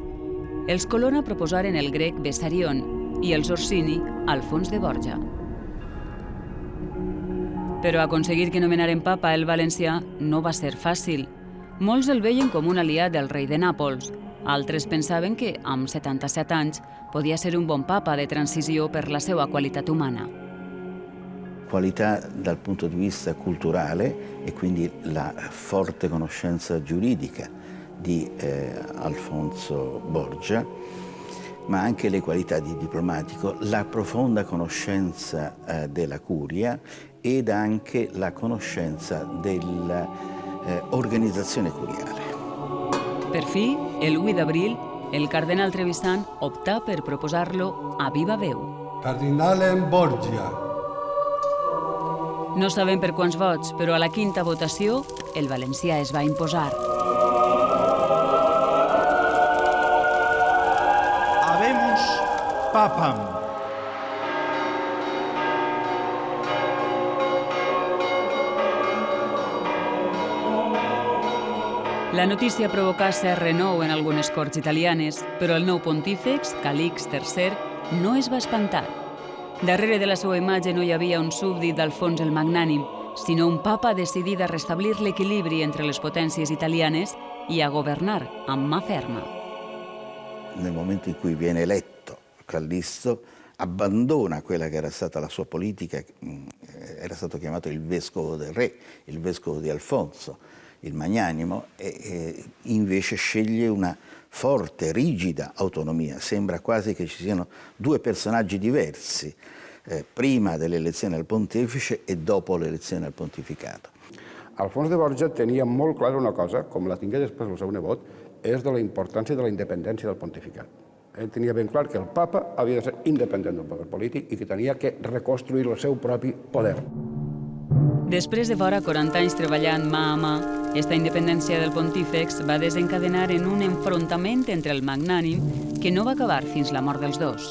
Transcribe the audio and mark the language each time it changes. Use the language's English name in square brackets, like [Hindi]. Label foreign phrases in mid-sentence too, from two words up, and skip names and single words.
[Catalan] Els Colonna proposaren el grec Bessarion i els Orsini, Alfons de Borja. Però aconseguir que nomenaren papa el valencià no va ser fàcil. Molts el veien com un aliat del rei de Nàpols. Altres pensaven que, amb 77 anys, podia ser un bon papa de transició per la seva qualitat umana. [Italian] Qualità dal punto di vista culturale e quindi la forte conoscenza giuridica di Alfonso Borgia, ma anche le qualità di diplomatico, la profonda conoscenza della curia ed anche la conoscenza dell'organizzazione curiale. [Catalan] Per fi, el 8 d'abril, el cardenal Trevisan optà per proposar-lo a viva veu. [Italian] Cardinale Borgia. [Catalan] No sabem per quants vots, però a la quinta votació el valencià es va imposar. [Latin] Habemus papam. [Catalan] La notícia provocà cert renou en algunes corts italianes, però el nou pontífex, Calix III, no es va espantar. Darrere de la seva imatge no hi havia un súbdit d'Alfons el Magnànim, sinó un papa decidit a restablir l'equilibri entre les potències italianes i a governar amb mà ferma. [Italian] Nel momento in cui viene eletto Callisto abbandona quella che era stata la sua politica, era stato chiamato il vescovo del re, il vescovo di Alfonso, il magnanimo, e invece sceglie una forte, rigida autonomia. Sembra quasi che ci siano due personaggi diversi, prima dell'elezione al pontefice e dopo l'elezione al pontificato. [Catalan] Alfons de Borja tenia molt clara una cosa, com la tingué després el seu nebot, és de la importància de la independència del pontificat. Ell tenia ben clar que el papa havia de ser independent del poder polític i que tenia que reconstruir el seu propi poder. Després de vora 40 anys treballant mà a mà, aquesta independència del pontífex va desencadenar en un enfrontament entre el magnànim que no va acabar fins la mort dels dos.